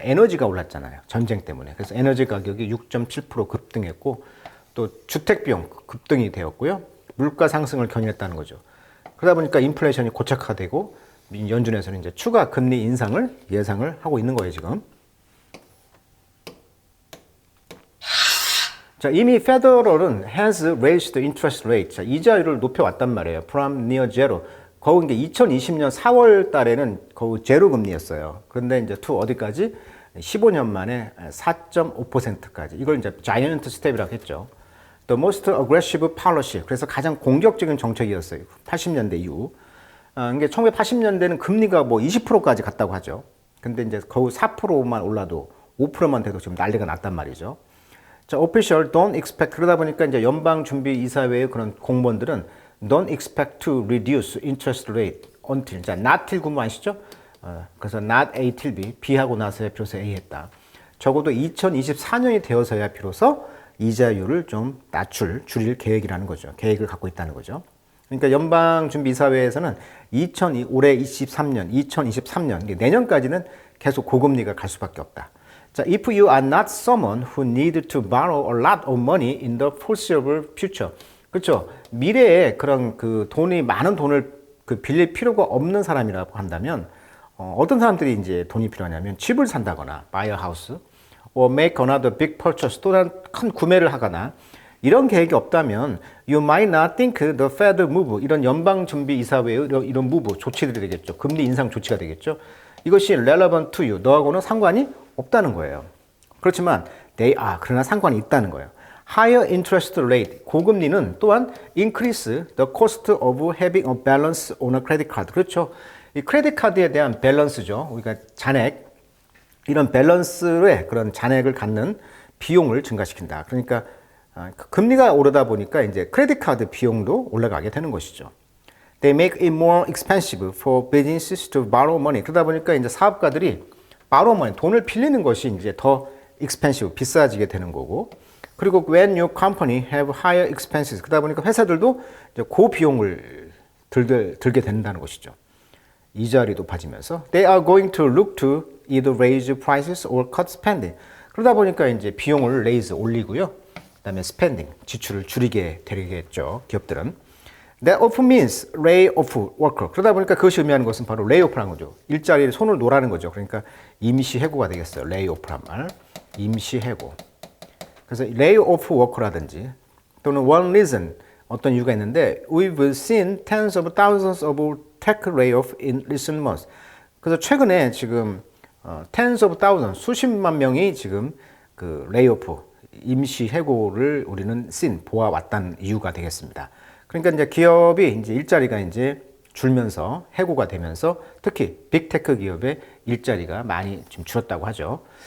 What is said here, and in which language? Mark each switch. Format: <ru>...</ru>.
<ko>에너지가 올랐잖아요. 전쟁 때문에. 그래서 에너지 가격이 6.7% 급등했고 또 주택 비용 급등이 되었고요. 물가 상승을 견인했다는 거죠. 그러다 보니까 인플레이션이 고착화되고 연준에서는 이제 추가 금리 인상을 예상을 하고 있는 거예요, 지금. 자, 이미 페더럴은</ko> <en>has raised the interest rate.</en> <ko>자, 이자율을 높여왔단 말이에요.</ko> <en>From near zero.</en> <ko>거의 이제 2020년 4월 달에는 거의 제로 금리였어요. 그런데 이제 to 어디까지? 15년 만에 4.5%까지. 이걸 이제 자이언트 스텝이라고 했죠.</ko> <en>The most aggressive policy.</en> <ko>그래서 가장 공격적인 정책이었어요. 80년대 이후. 이게 1980년대는 금리가 뭐 20%까지 갔다고 하죠. 근데 이제 거의 4%만 올라도 5%만 돼도 지금 난리가 났단 말이죠.</ko> <en>자, official don't expect.</en> <ko>그러다 보니까 이제 연방준비이사회의 그런 공무원들은</ko> <en>don't expect to reduce interest rate until.</en> <ko>자, not till 구문 아시죠? 그래서 not A till B. B하고 나서야 비로소 A 했다. 적어도 2024년이 되어서야 비로소 이자율을 좀 줄일 계획이라는 거죠. 계획을 갖고 있다는 거죠. 그러니까 연방준비이사회에서는 올해 2023년, 내년까지는 계속 고금리가 갈 수밖에 없다.</ko> <en>자, if you are not someone who need to borrow a lot of money in the foreseeable future.</en> <ko>그렇죠. 미래에 그런 그 많은 돈을 그 빌릴 필요가 없는 사람이라고 한다면, 어떤 사람들이 이제 돈이 필요하냐면 집을 산다거나,</ko> <en>buy a house, or make another big purchase,</en> <ko>또 다른 큰 구매를 하거나, 이런 계획이 없다면,</ko> <en>you might not think the Fed move,</en> <ko>이런 연방준비이사회의 이런 move, 조치들이 되겠죠. 금리 인상 조치가 되겠죠. 이것이</ko> <en>relevant to you,</en> <ko>너하고는 상관이 없다는 거예요. 그렇지만</ko> <en>they are,</en> <ko>그러나 상관이 있다는 거예요.</ko> <en>Higher interest rate,</en> <ko>고금리는 또한</ko> <en>increase the cost of having a balance on a credit card.</en> <ko>그렇죠. 이 크레딧 카드에 대한 밸런스죠. 우리가 잔액, 이런 밸런스의 그런 잔액을 갖는 비용을 증가시킨다. 그러니까 금리가 오르다 보니까 이제 크레딧 카드 비용도 올라가게 되는 것이죠.</ko> <en>They make it more expensive for businesses to borrow money.</en> <ko>그러다 보니까 이제 사업가들이</ko> <en>borrow money,</en> <ko>돈을 빌리는 것이 이제 더 expensive, 비싸지게 되는 거고. 그리고</ko> <en>when your company have higher expenses,</en> <ko>그러다 보니까 회사들도 이제 고비용을 들게 된다는 것이죠. 이자율이 높아지면서</ko> <en>they are going to look to either raise prices or cut spending.</en> <ko>그러다 보니까 이제 비용을 raise 올리고요. 그다음에 spending, 지출을 줄이게 되겠죠. 기업들은.</ko> <en>That often means lay off worker.</en> <ko>그러다 보니까 그것이 의미하는 것은 바로 lay off라는 거죠. 일자리에 손을 놓으라는 거죠. 그러니까 임시 해고가 되겠어요. lay off란 말. 임시 해고.</ko> <en>그래서 lay off worker라든지 또는 one reason,</en> <ko>어떤 이유가 있는데</ko> <en>we've seen tens of thousands of tech layoff in recent months.</en> <ko>그래서 최근에 지금 tens of thousands, 수십만 명이 지금 그 layoff, 임시 해고를 우리는 보아왔다는 이유가 되겠습니다. 그러니까 이제 기업이 이제 일자리가 이제 줄면서 해고가 되면서 특히 빅테크 기업의 일자리가 많이 좀 줄었다고 하죠.</ko>